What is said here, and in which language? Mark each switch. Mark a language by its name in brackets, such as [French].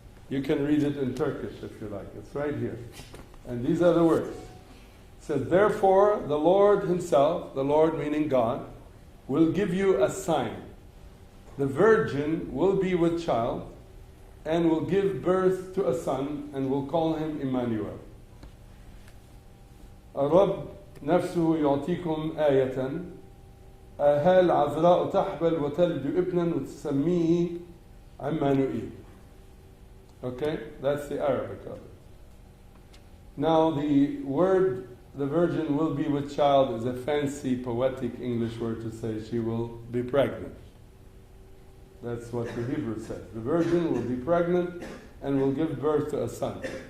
[English] You can read it in Turkish if you like. It's right here. And these are the words. It said, therefore the Lord himself, the Lord meaning God, will give you a sign. The virgin will be with child and will give birth to a son and will call him Emmanuel. [Arabic] الرب نفسه يعطيكم آية هل عذراء تحبل وتلد ابنا وتسميه عمانوئيل. [English] Okay, that's the Arabic of it. Now the word, the virgin will be with child, is a fancy poetic English word to say she will be pregnant. That's what the Hebrew says. The virgin will be pregnant and will give birth to a son.